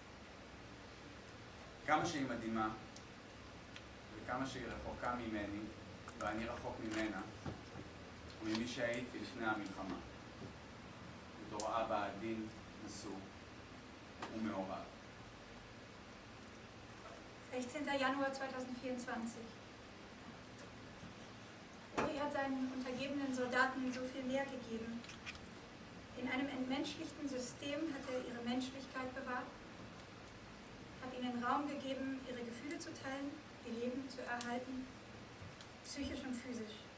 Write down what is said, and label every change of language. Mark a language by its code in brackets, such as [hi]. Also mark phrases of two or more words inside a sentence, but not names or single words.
[he] כמה שהיא מדהימה, וכמה שהיא רחוקה ממני, ואני רחוק ממנה, וממי שהייתי לפני המלחמה. בתור אבא עדין, נשוא ומעורב. [de] 16. Januar 2024. Uri hat seinen untergebenen Soldaten so viel mehr gegeben. In einem entmenschlichten System hat er ihre Menschlichkeit bewahrt, hat ihnen Raum gegeben, ihre Gefühle zu teilen, ihr Leben zu erhalten, psychisch und physisch.